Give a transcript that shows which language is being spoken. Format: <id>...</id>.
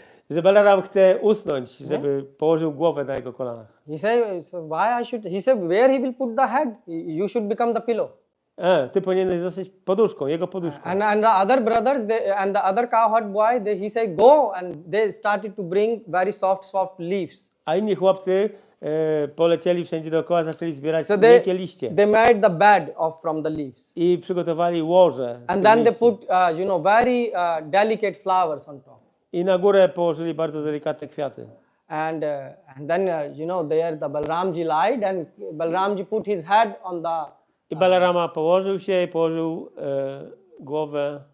<pl>Że Balaram chce usnąć, żeby położył głowę na jego kolanach.</pl> <en>He said, so why I should? He said, where he will put the head? You should become the pillow.</en> <pl>Ty powinieneś zostać poduszką, jego poduszką.</pl> <en>And the other brothers, and the other cowherd boy, he said, go, and they started to bring very soft leaves.</en> <pl>A inni chłopcy polecieli wszędzie dookoła, zaczęli zbierać</pl> <en>So</en> <pl>miękkie liście.</pl> <en>they made the bed from the leaves.</en> <pl>I przygotowali łoże.</pl> <en>And then they put, very delicate flowers on top.</en> <pl>I na górę położyli bardzo delikatne kwiaty.</pl> <en>And then, there the Balramji lied, and Balramji put his head on the...</en> <pl>I Balarama położył się i położył głowę.</pl>